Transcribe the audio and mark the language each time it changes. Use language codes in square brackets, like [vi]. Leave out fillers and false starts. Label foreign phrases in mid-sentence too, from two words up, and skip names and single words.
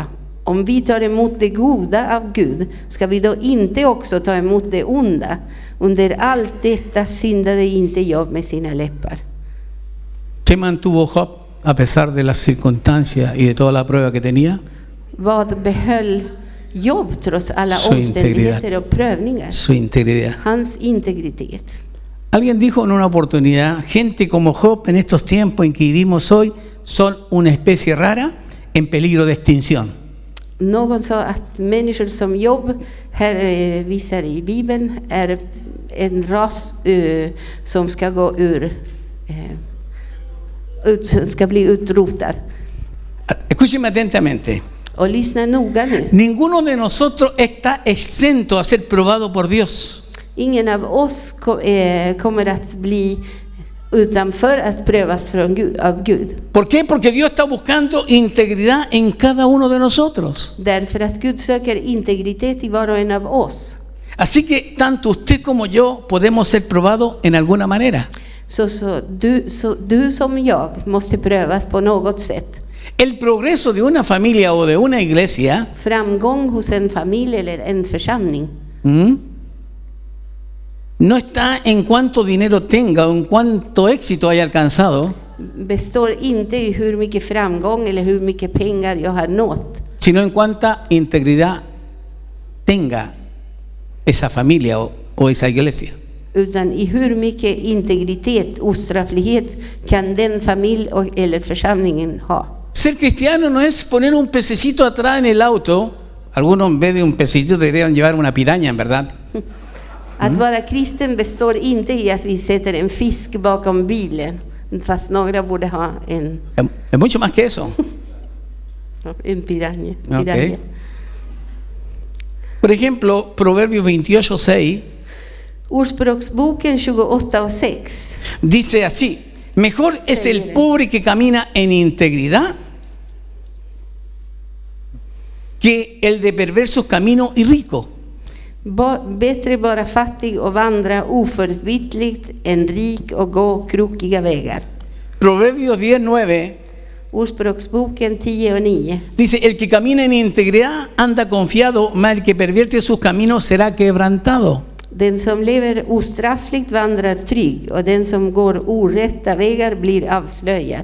[sv] Om vi tar emot det goda av Gud, ska vi då inte också ta emot det onda? Under allt detta syndade inte Job med sina läppar. [es] ¿Qué mantuvo Job a pesar de las circunstancias y de toda la prueba que tenía? [sv] Vad behöll Job trots alla [es] Su [sv] omständigheter och prövningar? [es] Su integridad. [sv] Hans integritet. [es] Alguien dijo en una oportunidad, gente como Job en estos tiempos en que vivimos hoy son una especie rara en peligro de extinción. [sv] Någon sa att människor som Job, här visar i Bibeln, är en ras som ska gå ska bli utrotad. [es] Escúcheme atentamente. [sv] Och lyssna noga nu. [es] Ninguno de nosotros está exento a ser probado por Dios. [sv] Ingen av oss kommer att bli utanför att prövas av Gud. [es] ¿Por qué? Porque Dios está buscando integridad en cada uno de nosotros. [sv] Därför att Gud söker integritet i var och en av oss. [es] Así que tanto usted como yo podemos ser probados en alguna manera. [sv] Du som jag måste prövas på något sätt. [es] El progreso de una familia o de una iglesia [sv] Framgång hos en familj eller en församling [es] no está en cuánto dinero tenga o en cuánto éxito haya alcanzado, [sv] består inte i hur mycket framgång eller hur mycket pengar jag har nått, [es] sino en cuánta integridad tenga esa familia o esa iglesia. [sv] utan i hur mycket integritet, ostrafflighet kan den familj eller församlingen ha. [es] Ser cristiano no es poner un pececito atrás en el auto. Algunos en vez de un pececito deberían llevar una piraña, en verdad. [sv] Att vara kristen består inte i att vi sätter en fisk bakom bilen, fast några borde ha [es] Es mucho más que eso. [sv] en piranha. [es] Okay. Por ejemplo, Proverbios 28:6 [sv] Ordspråksboken 28:6 [es] dice así: mejor es el pobre que camina en integridad que el de perversos caminos y rico. [sv] Bättre vara fattig och vandra oförvitligt än rik och gå krokiga vägar. [es] Proverbios 10:9 [sv] Ordspråksboken 10:9 [es] dice: el que camina en integridad anda confiado, mas el que pervierte sus caminos será quebrantado. [sv] Den som lever ostraffligt vandrar trygg, och den som går orätta vägar blir avslöjad.